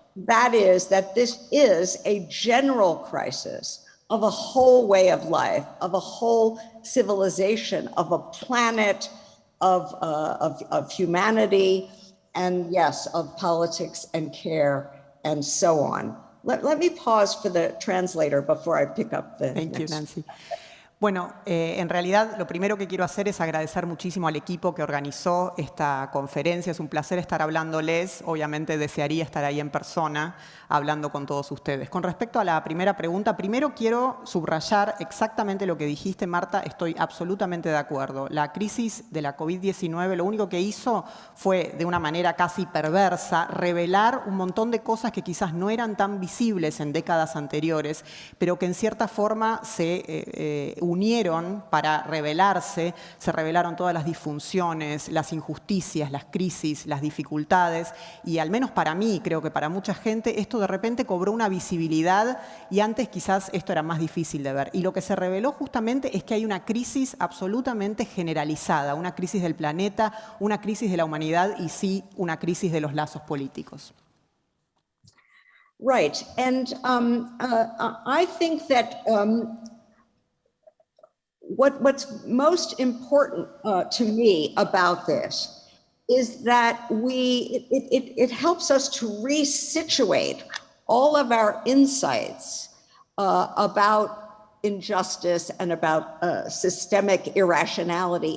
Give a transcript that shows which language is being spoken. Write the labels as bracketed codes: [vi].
[en] That is that this is a general crisis of a whole way of life, of a whole civilization, of a planet, of humanity, and yes, of politics and care and so on. Let me pause for the translator before I pick up the Thank you, next. Nancy. [es] Bueno, en realidad lo primero que quiero hacer es agradecer muchísimo al equipo que organizó esta conferencia. Es un placer estar hablándoles. Obviamente desearía estar ahí en persona hablando con todos ustedes. Con respecto a la primera pregunta, primero quiero subrayar exactamente lo que dijiste, Marta. Estoy absolutamente de acuerdo. La crisis de la COVID-19 lo único que hizo fue, de una manera casi perversa, revelar un montón de cosas que quizás no eran tan visibles en décadas anteriores, pero que en cierta forma se unieron para revelarse. Se revelaron todas las disfunciones, las injusticias, las crisis, las dificultades, y al menos para mí, creo que para mucha gente, esto de repente cobró una visibilidad y antes quizás esto era más difícil de ver. Y lo que se reveló justamente es que hay una crisis absolutamente generalizada, una crisis del planeta, una crisis de la humanidad y sí, una crisis de los lazos políticos. [en] Right, and I think that what's most important to me about this is that it helps us to resituate all of our insights about injustice and about systemic irrationality.